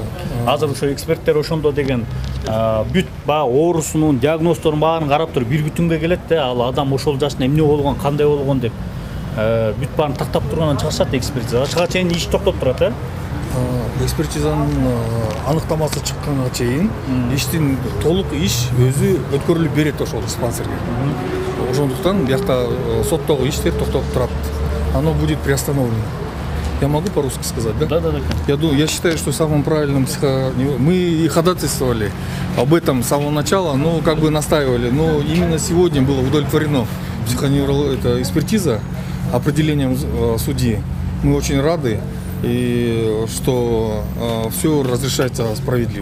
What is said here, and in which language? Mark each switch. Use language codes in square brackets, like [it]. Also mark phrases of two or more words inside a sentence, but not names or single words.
[ky] Азыр ошо эксперттер ошондо деген бүт баягы оорусунун диагноздорун баарын карап туруп бир бүтүнгө келет да, ал адам ошол жашында эмне болгон, кандай болгон деп бүт баарын тактап тургандан чыгышат экспертиза. Чыга чейин иш токтоп турат, Экспертизанын аныктамасы чыкканга чейин иштин толук иш өзү өткөрүлүп берет ошол диспансерге. Ошондуктан биякта соттогу иштер токтоп турат. [ru] Оно будет приостановлено. Я могу по-русски сказать, да? Да. Я считаю, что самым правильным мы и ходатайствовали об этом с самого начала, но как бы настаивали. Но именно сегодня было удовлетворено эта экспертиза определением судьи. Мы очень рады, и что все разрешается справедливо.